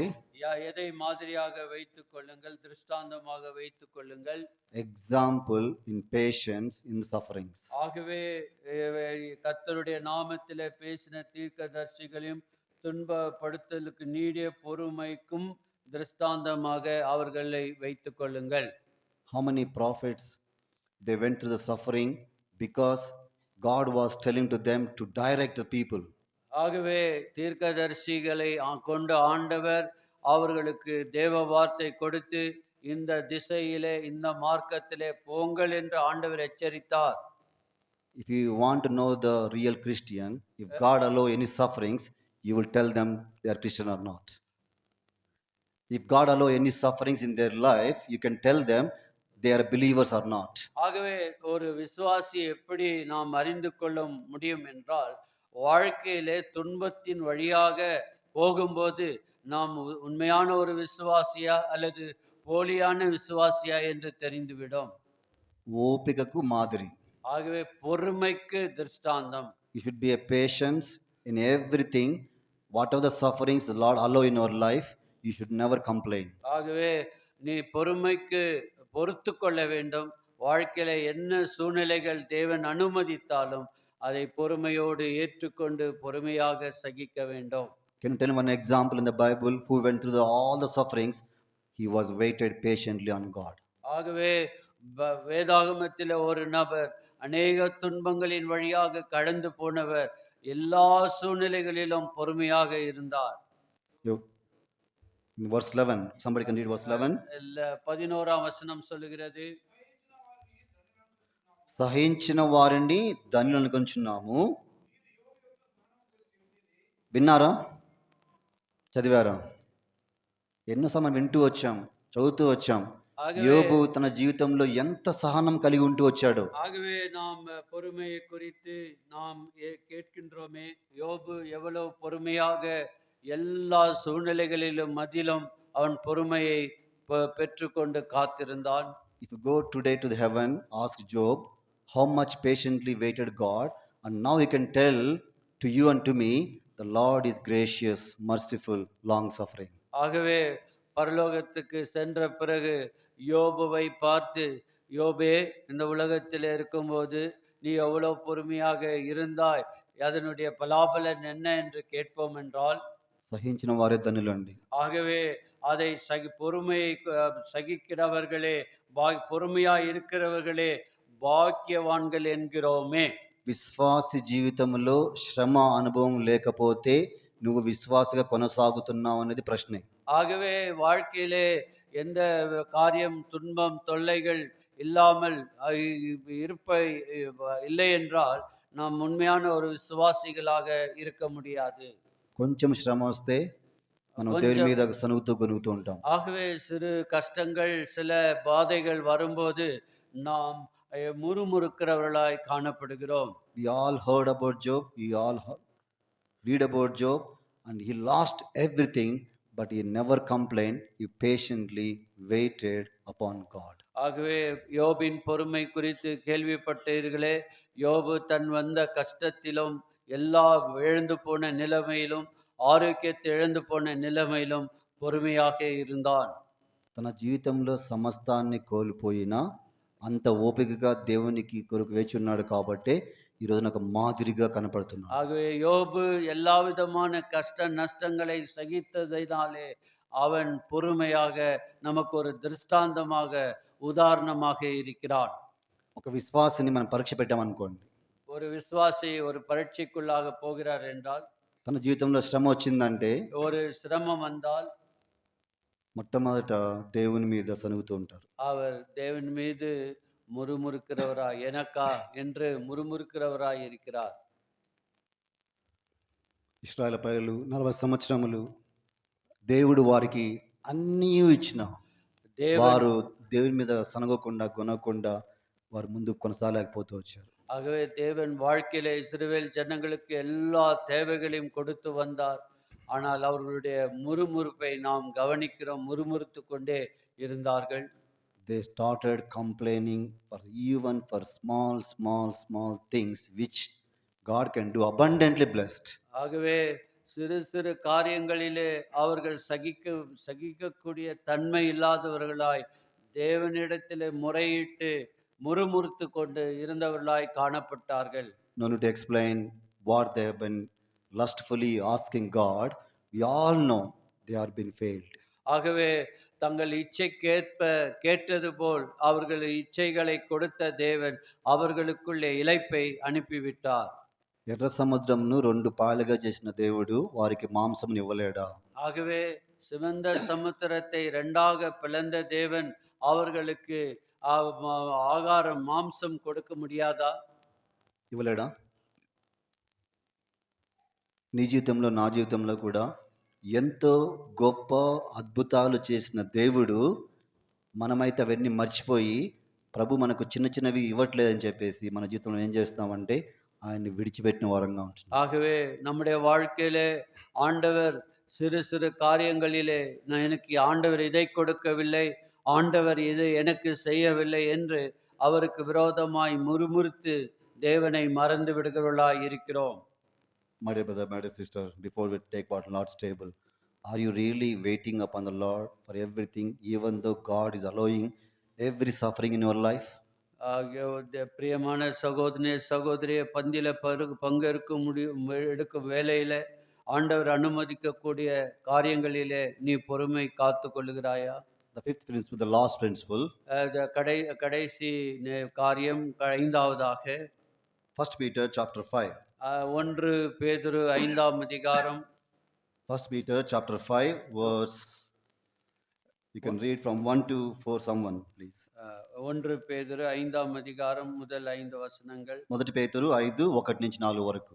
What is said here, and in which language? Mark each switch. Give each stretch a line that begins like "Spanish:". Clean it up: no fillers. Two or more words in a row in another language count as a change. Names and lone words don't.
Tamil: எதை மாதிரியாக வைத்துக் கொள்ளுங்கள், திருஷ்டாந்தமாக வைத்துக் கொள்ளுங்கள்.
English: example in patience in sufferings.
Tamil: ஆகவே கர்த்தருடைய நாமத்திலே பேசின தீர்க்கதரிசிகளையும் துன்பப்படுத்தலுக்கு நீடிய பொறுமைக்கும் திருஷ்டாந்தமாக அவர்களை வைத்துக் கொள்ளுங்கள்.
English: How many prophets they went through the suffering because God was telling to them to direct the people.
Tamil: ஆகவே தீர்க்கதரிசிகளை கொண்டு ஆண்டவர் அவர்களுக்கு தேவ வார்த்தை கொடுத்து இந்த திசையிலே இந்த மார்க்கத்திலே போங்கள் என்று ஆண்டவர் எச்சரித்தார்.
English: If you want to know the real Christian, if God allow any sufferings, you will tell them they are Christian or not. If God allow any sufferings in their life, you can tell them they are believers or not.
Tamil: ஆகவே ஒரு விசுவாசி எப்படி நாம் அறிந்து கொள்ள முடியும் என்றால், வாழ்க்கையிலே துன்பத்தின் வழியாக போகும்போது நாம் உண்மையான ஒரு விசுவாசியா அல்லது போலியான விசுவாசியா என்று தெரிந்துவிடும்.
Telugu: ఓపికకు మాదిరి.
Tamil: ஆகவே பொறுமைக்கு திருஷ்டாந்தம்.
English: You should be a patience in everything. Whatever the sufferings the Lord allow in your life, you should never complain.
Tamil: ஆகவே நீ பொறுமைக்கு பொறுத்து கொள்ள வேண்டும். வாழ்க்கையில என்ன சூழ்நிலைகள் தேவன் அனுமதித்தாலும் அதை பொறுமையோடு ஏற்றுக்கொண்டு பொறுமையாக சகிக்க வேண்டும்.
English: Can you tell one example in the Bible who went through all the sufferings? He was waited patiently on God.
Tamil: ஆகவே வேதாகமத்தில் ஒரு நபர் அநேக துன்பங்களின் வழியாக கடந்து போனவர், எல்லா சூழ்நிலைகளிலும் பொறுமையாக இருந்தார்.
English: In verse 11, somebody can read verse 11.
Tamil: 11ஆம் வசனம் சொல்லுகிறது,
Telugu: సహించిన వారిని ధన్యులు అనుకుంటున్నాము. విన్నారా? చదివారా? ఎన్నోసార్లు వింటూ వచ్చాం, చదువుతూ వచ్చాం. యోబు తన జీవితంలో ఎంత సహనం కలిగి ఉంటూ వచ్చాడు.
Tamil: ஆகவே நாம் பொறுமையை குறித்து நாம் கேட்கின்றோமே, யோபு எவ்வளவு பொறுமையாக எல்லா சூழ்நிலைகளிலும் மதிலும் அவன் பொறுமையை பெற்றுக்கொண்டு காத்திருந்தான்.
English: If you go today to the heaven, ask Job how much patiently waited God, and now he can tell to you and to me, the Lord is gracious, merciful, long suffering.
Tamil: ஆகவே பரலோகத்துக்கு சென்ற பிறகு யோபுவை பார்த்து, யோபே, இந்த உலகத்தில் இருக்கும்போது நீ எவ்வளவு பொறுமையாக இருந்தாய், அதனுடைய பலாபலன் என்ன என்று கேட்போம் என்றால்,
Telugu: సహించిన వారే ధన్యులండి.
Tamil: ஆகவே அதை பொறுமையை சகிக்கிறவர்களே, பொறுமையாய் இருக்கிறவர்களே பாக்கியவான்கள் என்கிறோமே.
Telugu: విశ్వాసి జీవితంలో శ్రమ అనుభవం లేకపోతే నువ్వు విశ్వాసగా కొనసాగుతున్నావు అనేది ప్రశ్నే.
Tamil: ஆகவே வாழ்க்கையிலே எந்த காரியம், துன்பம், தொல்லைகள் இல்லாமல் இல்லை என்றால் நாம் உண்மையான ஒரு விசுவாசிகளாக இருக்க முடியாது.
Telugu: కొంచెం శ్రమ వస్తే మనం దేవుని మీద సనుగుతూ గొనుగుతూ ఉంటాం.
Tamil: ஆகவே சிறு கஷ்டங்கள், சில பாதைகள் வரும்போது நாம் முறுமுறுக்கிறவர்களாய் காணப்படுகிறோம்.
English: We all heard about Job, we all read about Job, and he lost everything, but he never complained. He patiently waited upon God.
Tamil: ஆகவே யோபின் பொறுமை குறித்து கேள்விப்பட்டீர்களே. யோபு தன் வந்த கஷ்டத்திலும் எல்லா இழந்து போன நிலைமையிலும், ஆரோக்கியத்தை இழந்து போன நிலைமையிலும் பொறுமையாக இருந்தான்.
Telugu: తన జీవితంలో సమస్తాన్ని కోల్పోయినా అంత ఓపికగా దేవునికి కొరకు వేచి ఉన్నాడు కాబట్టే ఈరోజు నాకు మాదిరిగా కనపడుతున్నాడు.
Tamil: ஆகவே யோபு எல்லா விதமான கஷ்ட நஷ்டங்களை சகித்ததினாலே அவன் பொறுமையாக நமக்கு ஒரு திருஷ்டாந்தமாக, உதாரணமாக இருக்கிறான்.
Telugu: ఒక విశ్వాసిని మనం పరీక్ష పెట్టామనుకోండి,
Tamil: ஒரு விசுவாசி ஒரு பரீட்சைக்குள்ளாக போகிறார் என்றால்,
Telugu: తన జీవితంలో శ్రమ వచ్చిందంటే
Tamil: ஒரு சிரமம் வந்தால்
Telugu: మొట్టమొదట దేవుని మీద సనుగుతూ ఉంటారు.
Tamil: அவர் தேவன் மீது முறுமுறுக்கிறவராய், எனக்கா என்று முறுமுறுக்கிறவராய் இருக்கிறார்.
Telugu: ఇశ్రాయేలు ప్రజలు 40 సంవత్సరములు దేవుడు వారికి అన్నీ ఇచ్చిన
Tamil: தேவன்
Telugu: వారు దేవుని మీద సనగకుండా కొనకుండా వారు ముందుకు కొనసాగలేకపోతూ వచ్చారు.
Tamil: ஆகவே தேவன் வாழ்க்கையிலே இஸ்ரவேல் ஜனங்களுக்கு எல்லா தேவைகளையும் கொடுத்து வந்தார். ஆனால் அவர்களுடைய முறுமுறுப்பை நாம் கவனிக்கிறோம். முறுமுறுத்து கொண்டே இருந்தார்கள்.
English: They started complaining for even for small things which God can do abundantly blessed.
Tamil: ஆகவே சிறு சிறு காரியங்களிலே அவர்கள் சகிக்கக்கூடிய தன்மை இல்லாதவர்களாய் தேவனிடத்திலே முறையிட்டு முறுமுறுத்து கொண்டு இருந்தவர்களாய் காணப்பட்டார்கள்.
English: No need to explain what they have been lustfully asking God. We all know they are being failed.
Tamil: ஆகவே தங்கள் இச்சைக்கேற்ப கேட்டது போல் அவர்கள் இச்சைகளை கொடுத்த தேவன் அவர்களுக்குள்ளே இளைப்பை அனுப்பிவிட்டார்.
Telugu: ఎర్ర సముద్రంను 2 పాయలుగా చేసిన దేవుడు వారికి మాంసం ఇవ్వలేడా?
Tamil: ஆகவே சிவந்த சமுத்திரத்தை இரண்டாக பிளந்த தேவன் அவர்களுக்கு ஆகாரம் மாம்சம் கொடுக்க முடியாதா?
Telugu: ఇవ్వలేడా? నీ జీవితంలో నా జీవితంలో కూడా ఎంతో గొప్ప అద్భుతాలు చేసిన దేవుడు మనమైతే అవన్నీ మర్చిపోయి ప్రభు మనకు చిన్న చిన్నవి ఇవ్వట్లేదని చెప్పేసి మన జీవితంలో ఏం చేస్తున్నామంటే ఆయన్ని విడిచిపెట్టిన వారంగా ఉంటున్నాం.
Tamil: ஆகவே நம்முடைய வாழ்க்கையிலே ஆண்டவர் சிறு சிறு காரியங்களிலே நான் எனக்கு ஆண்டவர் இதை கொடுக்கவில்லை, ஆண்டவர் இதை எனக்கு செய்யவில்லை என்று அவருக்கு விரோதமாய் முறுமுறுத்து தேவனை மறந்து விடுகிறவர்களாய் இருக்கிறோம்.
English: My dear brother, my dear sister, before we take part in Lord's table, are you really waiting upon the Lord for everything, even though God is allowing every suffering in your life?
Tamil: பிரியமான சகோதரனே சகோதரிய பந்தியில பங்கெடுக்க முடியும் எடுக்கும் வேலையில ஆண்டவர் அனுமதிக்கக்கூடிய காரியங்களிலே நீ பொறுமை காத்து கொள்ளுகிறாயா?
English: The fifth principle, the last principle,
Tamil: கடைசி காரியம் ஐந்தாவதாக
English: 1 Peter chapter 5.
Tamil: 1 பேதுரு 5ஆம் அதிகாரம்.
English: 1 Peter chapter 5 verse, you can read from 1 to 4 someone please.
Tamil: 1 பேதுரு 5ஆம் அதிகாரம் முதல் 5 வசனங்கள்.
Telugu: మొదటి పేతురు 5 1 నుంచి 4 వరకు.